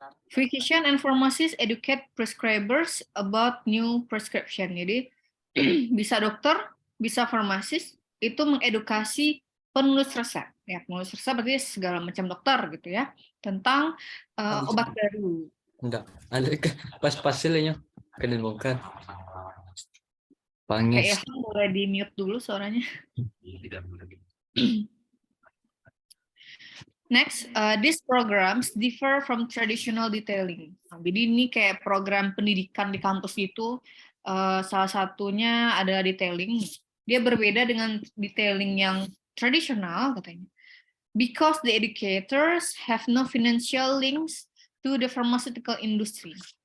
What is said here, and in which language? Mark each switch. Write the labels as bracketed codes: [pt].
[en] Physician and pharmacists educate prescribers about new prescription. [id] Jadi bisa dokter, bisa farmasis itu mengedukasi penulis resep. Ya, penulis resep berarti segala macam dokter gitu ya, tentang obat baru. Enggak, ada pas hasilnya kan dibongkar. Kayak boleh di mute dulu suaranya. [en] Next, these programs differ from traditional detailing. [id] Nah, jadi ini kayak program pendidikan di kampus itu, salah satunya ada detailing. Dia berbeda dengan detailing yang tradisional katanya. [en] Because the educators have no financial links to the pharmaceutical industry.